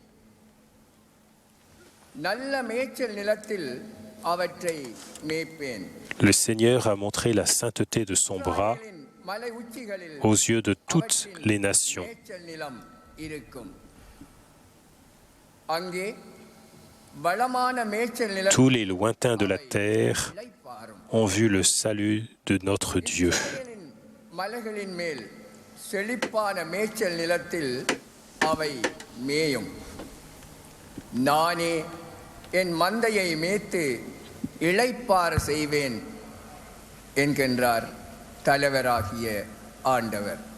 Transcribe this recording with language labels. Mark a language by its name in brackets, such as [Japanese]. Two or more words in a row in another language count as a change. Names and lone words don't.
[French] Le Seigneur a montré la sainteté de son bras aux yeux de toutes les nations. Tous les lointains de la terre ont vu le salut de notre Dieu. [Tamil] நானே என் மந்தையை மேய்த்து இளைப்பாற செய்வேன் என்கின்றார் தலைவராகிய ஆண்டவர்.